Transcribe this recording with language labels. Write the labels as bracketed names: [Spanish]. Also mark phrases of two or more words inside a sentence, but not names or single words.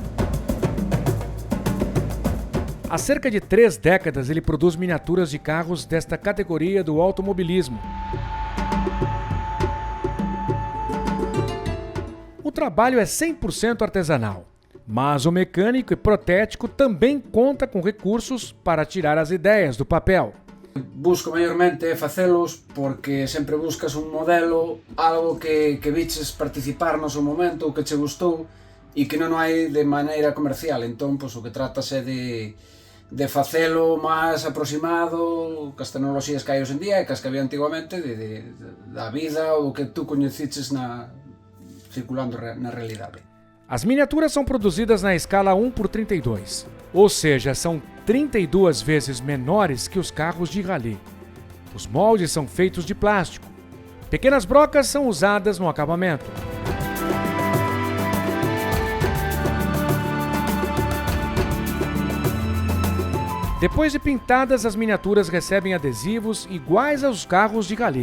[Portuguese] Há cerca de 3 décadas ele produz miniaturas de carros desta categoria do automobilismo. O trabalho é 100% artesanal. Mas o mecânico e protético também conta com recursos para tirar as ideias do papel. [Galician] Busco maiormente facelos porque sempre buscas un modelo, algo que viches participar no seu momento, o que che gustou e que non hai de maneira comercial. Entón, pois, o que tratas é de facelo máis aproximado cas tecnoloxías que hai hoxe en día e cas que había antigamente da vida ou do que tú coñeciches circulando na realidade. [Portuguese] As miniaturas são produzidas na escala 1:32, ou seja, são 32 vezes menores que os carros de rally. Os moldes são feitos de plástico. Pequenas brocas são usadas no acabamento. Depois de pintadas, as miniaturas recebem adesivos iguais aos carros de rally.